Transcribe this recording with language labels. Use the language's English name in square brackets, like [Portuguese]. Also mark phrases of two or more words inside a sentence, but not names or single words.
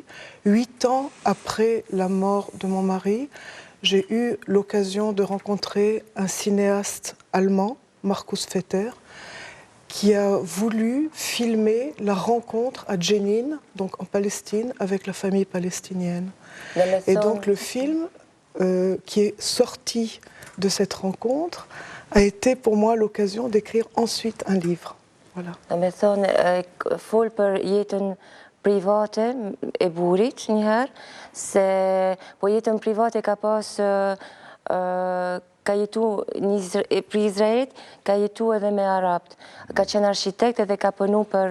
[French] 8 ans après la mort de mon mari, j'ai eu l'occasion de rencontrer un cinéaste allemand, Markus Vetter, qui a voulu filmer la rencontre à Jenin, donc en Palestine, avec la famille palestinienne. Et donc le film qui est sorti de cette rencontre a été pour moi l'occasion d'écrire ensuite un livre. Voilà. [Albanian] Me thonë, fol për jetën private e burit njëherë, se po jetën private ka pas, ka jetu për Izraelit, ka jetu edhe me Arabt. Ka qenë architekt edhe ka punu për